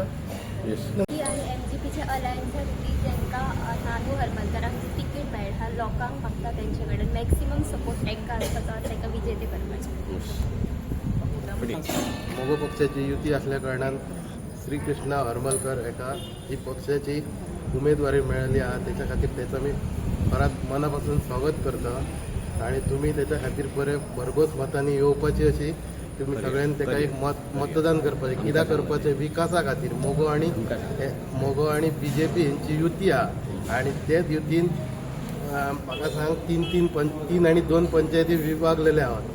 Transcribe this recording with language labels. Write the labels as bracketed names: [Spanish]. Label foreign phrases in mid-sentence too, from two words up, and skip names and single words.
[Konkani] आणि एमजीपीचे अलायन्सातली तांकां नानू हरमलकरांक तिकीट मेळटा, लोकांक मागता तेंचे कडेन [English] maximum support [Konkani] तांकां आसता, तांकां विजेते करपाचें. मोगो पक्षाची युती असल्या कारणान श्री कृष्णा हरमलकर हेका ही पक्षाची उमेदवारी मेळ्ळी आहा. त्याच्या खातीर त्याचं मी परत मनापासून स्वागत करता आणि तुम्ही त्याच्या खातीर बरे भरघोस मतांनी येवपाची अशी तुम्ही सगळ्यांनी ताका एक मतदान करपाचें. कित्याक करपाचें? विकासा खातीर मोगो आणि BJP यांची युती आहा आणि तेच युतीन म्हाका सांग 3 आणि 2 पंचायती विभागलेले आहात.